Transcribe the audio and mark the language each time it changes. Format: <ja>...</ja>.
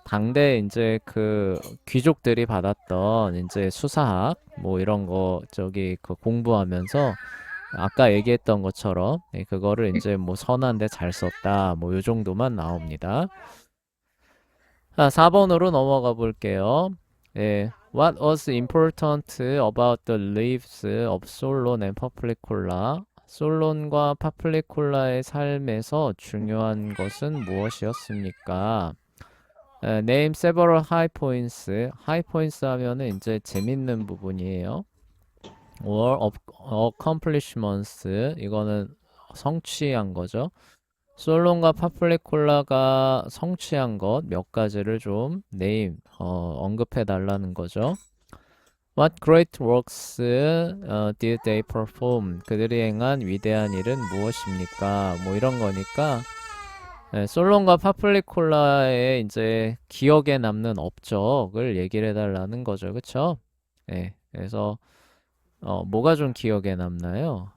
<ko>당대 이제 그 귀족들이 받았던 이제 수사학 뭐 이런 거 저기 그 공부하면서 아까 얘기했던 것처럼 그거를 이제 뭐 선한데 잘 썼다 뭐 요 정도만 나옵니다. 자, 4번으로 넘어가 볼게요.</ko> <en>What was important about the lives of Solon and Paphlicola?</en> <ko>솔론과 파플리콜라의 삶에서 중요한 것은 무엇이었습니까?</ko> <en>Name several high points.</en> <ko>high points 하면은 이제 재밌는 부분이에요.</ko> <en>or accomplishments.</en> <ko>이거는 성취한 거죠. 솔론과 파플리콜라가 성취한 것 몇 가지를 좀 언급해 달라는 거죠.</ko> <en>What great works did they perform?</en> <ko>그들이 행한 위대한 일은 무엇입니까? 뭐 이런 거니까 솔론과 파플리콜라의 이제 기억에 남는 업적을 얘기를 해달라는 거죠. 그쵸? 그래서 뭐가 좀 기억에 남나요?</ko>